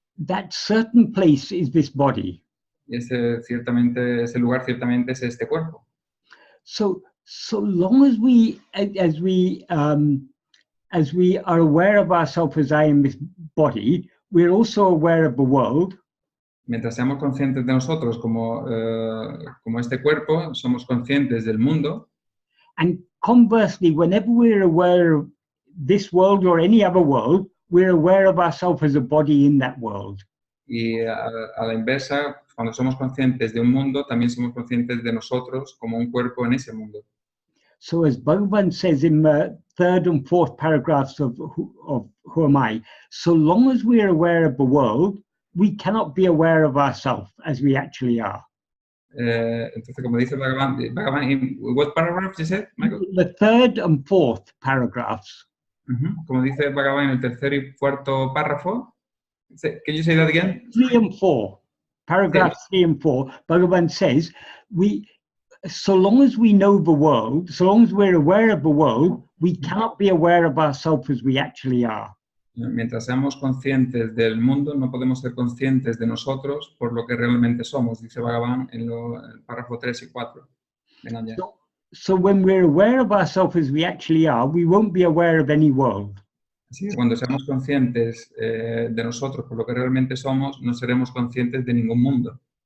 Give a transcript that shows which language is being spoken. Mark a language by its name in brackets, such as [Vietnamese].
[English] That certain place is this body. [Spanish] Y ese lugar ciertamente es este cuerpo. [English] So long as we are aware of ourselves as I am this body, we're also aware of the world. [Spanish] Mientras seamos conscientes de nosotros como este cuerpo, somos conscientes del mundo. [English] And conversely, whenever we're aware of this world or any other world, we're aware of ourselves as a body in that world. [Spanish] Y a la inversa, cuando somos conscientes de un mundo, también somos conscientes de nosotros como un cuerpo en ese mundo. [English] So as Bhagavan says in the third and fourth paragraphs of Who Am I, so long as we're aware of the world, we cannot be aware of ourselves as we actually are. [Spanish] Entonces, como dice [English] Bhagavan, in what paragraph you said, Michael? The third and fourth paragraphs. [Spanish] Como dice Bhagavan en el tercer y cuarto párrafo. [English] Can you say that again? 3 and 4. Paragraphs 3 and 4. Bhagavan says, so long as we know the world, so long as we're aware of the world, we cannot be aware of ourselves as we actually are. [Spanish] Mientras seamos conscientes del mundo, no podemos ser conscientes de nosotros por lo que realmente somos, dice Bhagavan en el párrafo 3 y 4. [English] So when we're aware of ourselves as we actually are, we won't be aware of any world. [Spanish] Así que cuando seamos conscientes de nosotros por lo que realmente somos, no seremos conscientes de ningún mundo.